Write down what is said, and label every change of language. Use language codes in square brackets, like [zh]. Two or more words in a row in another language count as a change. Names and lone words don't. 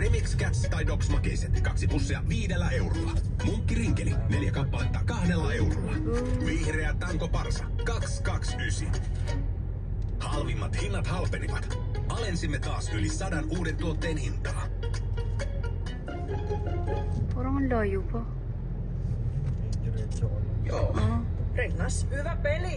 [fi] Max Cats tai Dogs Makeiset. 2 pussia 5 eurolla. Munkkirinkeli 4 kappaletta 2 eurolla. Vihreä Tanko Parsa 229. Halvimmat hinnat halpenivat. Alensimme taas yli 100 uuden tuotteen hintaa. [tl] Parang ang layo pa. Diretso ko lang. [fi] Joo. Rengas, hyvä peli.